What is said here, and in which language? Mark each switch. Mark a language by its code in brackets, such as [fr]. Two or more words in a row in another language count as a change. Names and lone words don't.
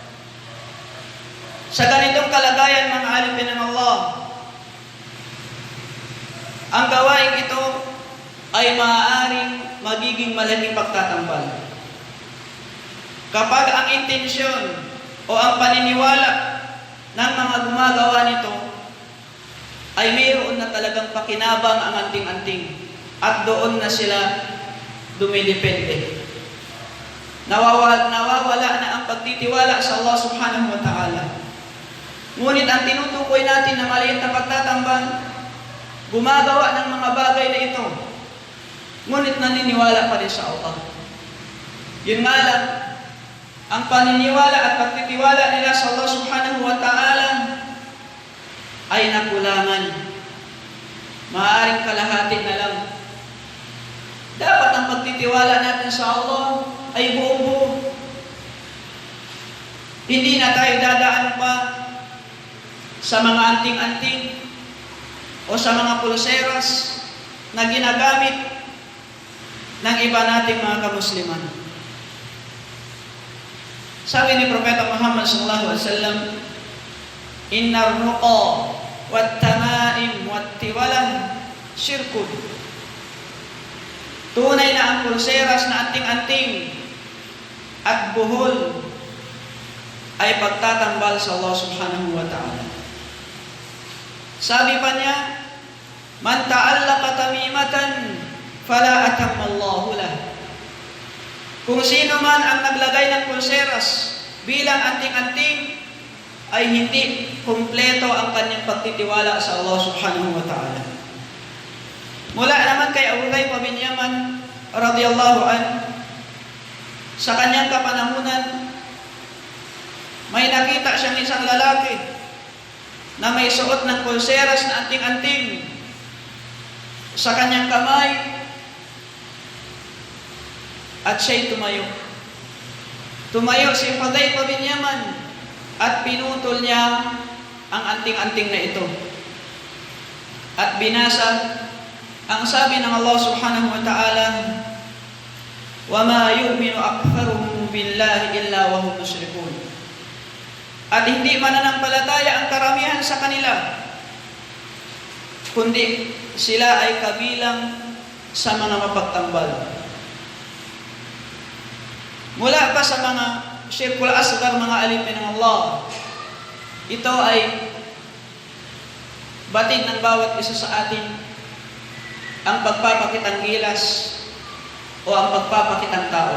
[tl] Sa ganitong kalagayan, mga alipin ng Allah, ang gawain ito ay maaaring magiging malaking pagtatambal kapag ang intensyon o ang paniniwala ng mga gumagawa nito ay mayroon na talagang pakinabang ang anting-anting at doon na sila dumidepende. Nawawala na ang pagtitiwala sa Allah [ar] سبحانه وتعالى. [tl] Ngunit ang tinutukoy natin na maliit na pagtatambal, gumagawa ng mga bagay na ito, ngunit naniniwala pa rin sa Allah. Yun nga lang, ang paniniwala at pagtitiwala nila sa Allah [ar] سبحانه وتعالى [tl] ay nakulangan. Maaaring kalahati na lang. Dapat ang pagtitiwala natin sa Allah ay buo-buo. Hindi na tayo dadaan pa sa mga anting-anting o sa mga pulseras na ginagamit ng iba nating mga kamusliman. Sabi ni Propeta [ar] Muhammad صلى الله عليه وسلم، إن الرقى والتمائم والتولة شرك." [tl] Tunay na ang pulseras na anting-anting at buhol ay pagtatambal sa Allah [ar] سبحانه وتعالى. [tl] Sabi pa niya, [ar] "من تعلق تميمة فلا أتم الله له." [tl] Kung sino man ang naglagay ng pulseras bilang anting-anting, ay hindi kumpleto ang kanyang pagtitiwala sa Allah [ar] سبحانه وتعالى. [tl] Mula naman kay Hudzaifah bin Yaman [ar] رضي الله عنه, [tl] sa kanyang kapanahunan, may nakita siyang isang lalaki na may suot ng pulseras na anting-anting sa kanyang kamay, at siya'y tumayo. Tumayo si Hudzaifah bin Yaman at pinutol niya ang anting-anting na ito. At binasa ang sabi ng Allah [ar] سبحانه وتعالى، وما يؤمن أكثرهم بالله إلا وهم مشركون." [tl] At hindi mananampalataya ang karamihan sa kanila, kundi sila ay kabilang sa mga mapagtambal. Mula pa sa mga [ar] الشرك الأصغر, [tl] mga alipin ng Allah, ito ay batid ng bawat isa sa atin ang pagpapakitang gilas o ang pagpapakitang tao.